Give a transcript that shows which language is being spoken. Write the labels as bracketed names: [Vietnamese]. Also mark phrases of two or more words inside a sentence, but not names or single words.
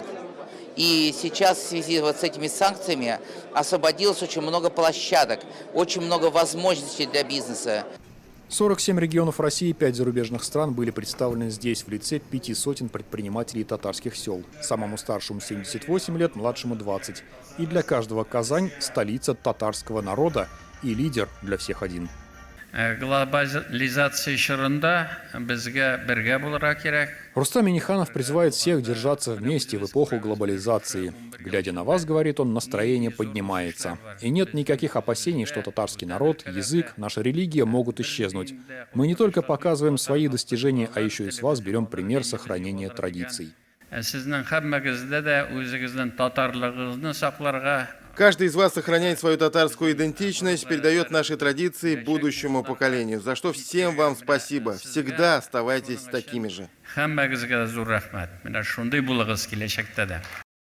[Russian] И сейчас в связи вот с этими санкциями освободилось очень много площадок, очень много возможностей для бизнеса. 47 регионов России и 5 зарубежных стран были представлены здесь в лице 5 сотен предпринимателей татарских сел. Самому старшему 78 лет, младшему 20. И для каждого Казань – столица татарского народа и лидер для всех один. [Tatar] Глобализация шырында безгә бергә булырга кирәк. [Russian] Рустам Минниханов призывает всех держаться вместе в эпоху глобализации. Глядя на вас, говорит он, настроение поднимается. И нет никаких опасений, что татарский народ, язык, наша религия могут исчезнуть. Мы не только показываем свои достижения, а еще и с вас берем пример сохранения традиций. [Tatar] Сезнең һәммәгездә дә үзегезнең татарлыгыгызны сакларга. [Russian] Каждый из вас сохраняет свою татарскую идентичность, передает наши традиции будущему поколению. За что всем вам спасибо. Всегда оставайтесь такими же. [Tatar] Һәммәгезгә зур рәхмәт. Менә шундый булыгыз киләчәктә дә.